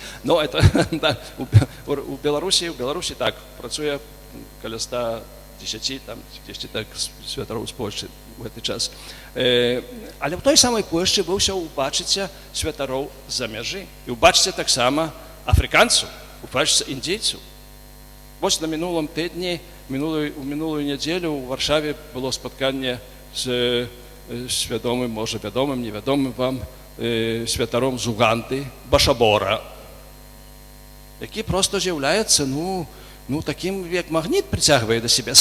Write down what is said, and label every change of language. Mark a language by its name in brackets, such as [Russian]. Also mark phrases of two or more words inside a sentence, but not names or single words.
[Belarusian] Ну, это, так, у Беларусі так, працуе каля 110, там, 10 так, святароў з Польшчы у гэты час. Але ў той самай Польшчы вы ўсё ўбачыце святароў з-за мяжы. І ўбачыце таксама африканців, убачиться індійців. [Ukrainian] Ось на минулому тижні, у минулу неділю у Варшаві було споткання з свідомим, може відомим, невідомим вам, святаром з Уганди, Башабора, який просто з'являється, таким, як магніт притягує до себе.